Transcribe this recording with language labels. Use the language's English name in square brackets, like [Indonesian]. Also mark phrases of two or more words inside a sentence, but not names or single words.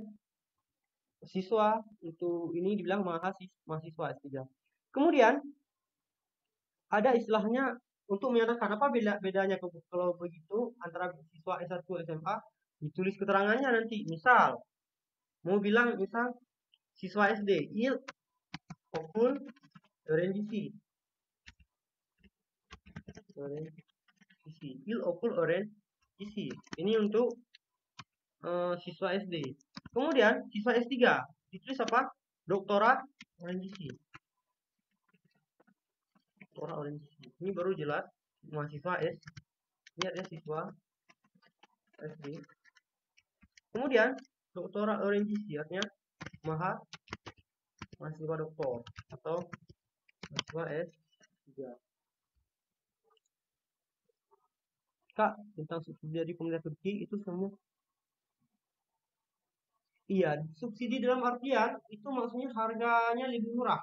[Indonesian] Siswa, untuk ini dibilang mahasiswa S3. Kemudian ada istilahnya untuk menyatakan apa bedanya kalau begitu antara siswa S1 SMA, ditulis keterangannya nanti. Misal mau bilang siswa SD, [Turkish] il okul öğrencisi. Il okul öğrencisi. [Indonesian] Ini untuk siswa SD. Kemudian siswa S3 ditulis apa? [Turkish] Doktora öğrencisi. [Indonesian] Ini baru jelas mahasiswa S. Ini ada siswa SD. Kemudian [Turkish] doktora öğrencisi [Indonesian] artinya mahasiswa doktor atau mahasiswa S3. Kak, tentang subsidi dari pemerintah Turki itu semua. Iya, subsidi dalam artian itu maksudnya harganya lebih murah.